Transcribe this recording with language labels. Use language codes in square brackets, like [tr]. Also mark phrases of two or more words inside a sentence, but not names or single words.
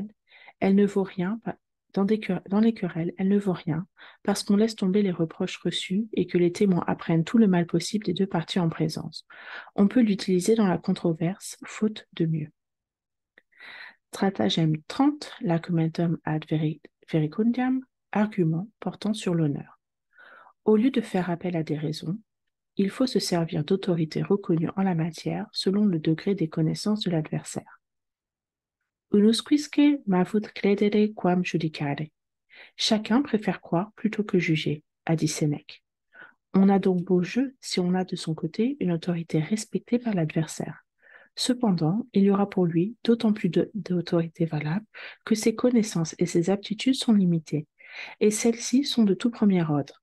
[fr] Elle ne vaut rien Dans les querelles, elle ne vaut rien, parce qu'on laisse tomber les reproches reçus et que les témoins apprennent tout le mal possible des deux parties en présence. On peut l'utiliser dans la controverse, faute de mieux. Stratagème 30, [la] l'argumentum ad verecundiam, [fr] argument portant sur l'honneur. Au lieu de faire appel à des raisons, il faut se servir d'autorités reconnues en la matière selon le degré des connaissances de l'adversaire. [la] Unusquisque mavut credere quam judicare. [fr] Chacun préfère croire plutôt que juger, a dit Sénèque. On a donc beau jeu si on a de son côté une autorité respectée par l'adversaire. Cependant, il y aura pour lui d'autant plus d'autorité valable que ses connaissances et ses aptitudes sont limitées, et celles-ci sont de tout premier ordre.